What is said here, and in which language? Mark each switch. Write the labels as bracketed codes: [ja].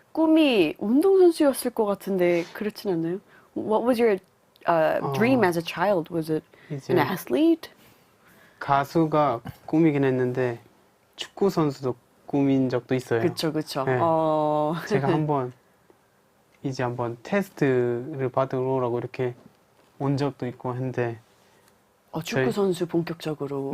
[ko] 꿈이 운동선수였을 것 같은데 그렇진 않나요? [en] What was your dream as a child? Was it an [ko] 이제 [en] athlete? [ko] 가수가 꿈이긴 했는데 축구 선수도 꿈인 적도 있어요. 그쵸. 네. 어... 제가 한번 테스트를 받으러 오라고 이렇게 온 적도 있고 했는데 축구 선수 본격적으로.